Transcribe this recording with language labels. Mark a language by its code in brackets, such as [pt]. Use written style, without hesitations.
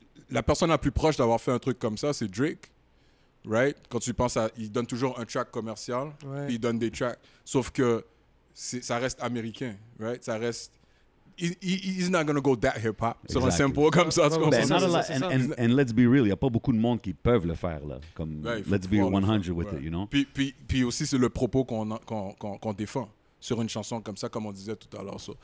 [fr] La personne la plus proche d'avoir fait un truc comme ça, c'est Drake, right? Quand tu penses il donne toujours un track commercial, puis il donne des tracks. Sauf que ça reste américain, right? Ça reste... [en] He's not gonna go that hip-hop. [fr] Sur un sample comme ça. [en] And let's be real, [fr] il n'y a pas beaucoup de monde qui peuvent le faire, là. Comme, [en] let's be 100 with it, you know? [fr] Puis aussi, c'est le propos qu'on défend sur une chanson comme ça, comme on disait tout à l'heure.